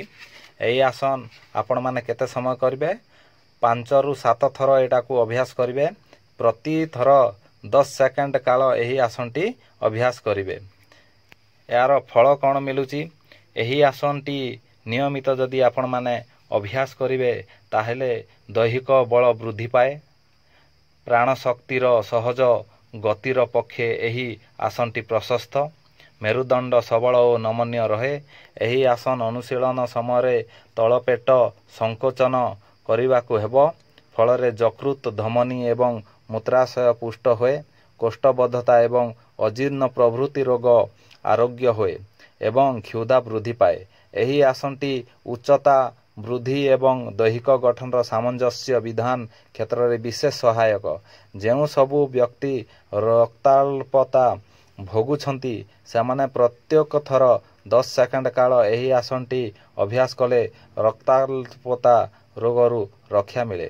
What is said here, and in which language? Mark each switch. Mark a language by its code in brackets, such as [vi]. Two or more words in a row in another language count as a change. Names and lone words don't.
[or] ଏଇ ଆସନ ଆପଣ ମାନେ କେତେ ସମୟ କରିବେ 5 ରୁ 7 ଥର ଏଟା କୁ ଅଭ୍ୟାସ କରିବେ। ପ୍ରତି ଥର 10 ସେକେଣ୍ଡ କାଳ ଏହି ଆସନଟି ଅଭ୍ୟାସ କରିବେ। ଯାର ଫଳ କଣ ମିଳୁଛି ଏହି ଆସନଟି ନିୟମିତ ଯଦି ଆପଣ ମାନେ ଅଭ୍ୟାସ କରିବେ ତାହେଲେ ଦୈହିକ ବଳ ବୃଦ୍ଧି ପାଏ। ପ୍ରାଣ ଶକ୍ତିର ସହଜ ଗତିର ପକ୍ଷେ ଏହି ଆସନଟି ପ୍ରଶସ୍ତ। ମେରୁଦଣ୍ଡ ସବଳ ଆଉ ନମନୀୟ ରହେ। ଏହି ଆସନ ଅନୁଶୀଳନ ସମୟ ତଳପେଟ ସଙ୍କୋଚନ କରିବାକୁ ହେବ। ଫଳରେ ଯକୃତ ଧମନୀ ଏବଂ ମୂତ୍ରାଶୟ ପୁଷ୍ଟ ହୁଏ। କୋଷ୍ଠବଦ୍ଧତା ଏବଂ ଅଜୀର୍ଣ୍ଣ ପ୍ରଭୃତି ରୋଗ ଆରୋଗ୍ୟ ହୁଏ ଏବଂ କ୍ଷୁଧା ବୃଦ୍ଧି ପାଏ। ଏହି ଆସନଟି ଉଚ୍ଚତା ବୃଦ୍ଧି ଏବଂ ଦୈହିକ ଗଠନ ସାମଞ୍ଜସ୍ୟ ବିଧାନ କ୍ଷେତ୍ର ମେଁ ବିଶେଷ ସହାୟକ। ଯେଉଁ ସବୁ ବ୍ୟକ୍ତି ରକ୍ତାଳ୍ପତା ଭୋଗୁଛନ୍ତି ସେମାନେ ପ୍ରତ୍ୟେକ ଥର 10 ସେକେଣ୍ଡ କାଳ ଏହି ଆସନଟି ଅଭ୍ୟାସ କଲେ ରକ୍ତାଳ୍ପତା ରୋଗରୁ ରକ୍ଷା ମିଳେ।